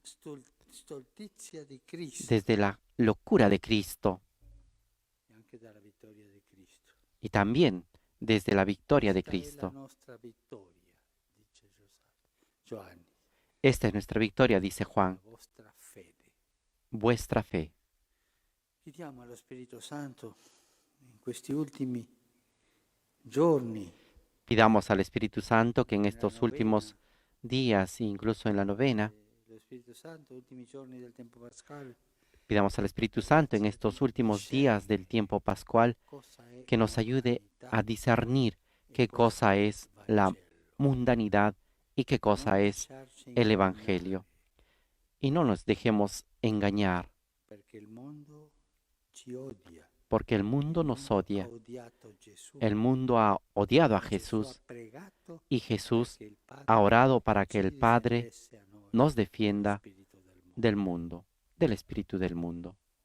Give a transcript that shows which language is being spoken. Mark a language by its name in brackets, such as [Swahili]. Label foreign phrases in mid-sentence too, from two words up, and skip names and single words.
[Spanish] desde la locura de Cristo y también desde la victoria de Cristo. Esta es nuestra victoria, dice Juan, vuestra fe. [Italian] Chiediamo allo Spirito Santo in questi ultimi giorni, [Spanish] Pidamos al Espíritu Santo que en estos últimos días, incluso en la novena, [Italian] lo Spirito Santo, ultimi giorni del tempo pasquale, [Spanish] pidamos al Espíritu Santo en estos últimos días del tiempo pascual [Italian] cosa è [Spanish] que nos ayude a discernir qué cosa es la mundanidad y qué cosa es el Evangelio. Y no nos dejemos engañar, [Italian] perché il mondo ci odia. [Spanish] porque el mundo nos odia. [Italian] Ha odiato Gesù. [Spanish] El mundo ha odiado a Gesù Jesús [Italian] ha pregato [Spanish] y Jesús [Italian] perché il Padre [Spanish] ha orado para que ci el Padre [Italian] difendesse a noi [Spanish] nos dallo defienda [Italian] spirito del mondo. [Spanish] del mundo, del espíritu del mundo.